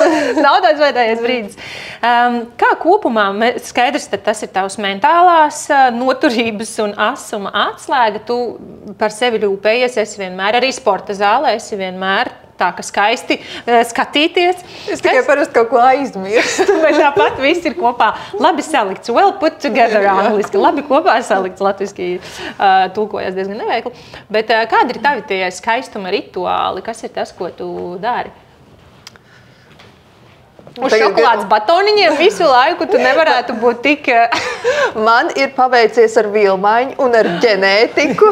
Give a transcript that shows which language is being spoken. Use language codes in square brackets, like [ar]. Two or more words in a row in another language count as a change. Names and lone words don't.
[lv] Nav tāds vajadzējais brīdis. Kā kopumā, skaidrs, tas ir tavs mentālās noturības un asuma atslēga. Tu par sevi rūpējies, esi vienmēr arī sporta zālē, esi vienmēr tā ka skaisti skatīties. Es tikai parasti kaut ko aizmirstu. Bet tāpat viss ir kopā labi salikts. [en] Well put together [lv] angliski. Labi kopā salikts. Latviski tulkojas diezgan neveikli. Bet kādi ir tavi tie skaistuma rituāli? Kas ir tas, ko tu dari? Uz šokolādes batoniņiem visu laiku tu nevarētu būt tik... Man ir paveicies ar vilmaiņu un ar ģenētiku.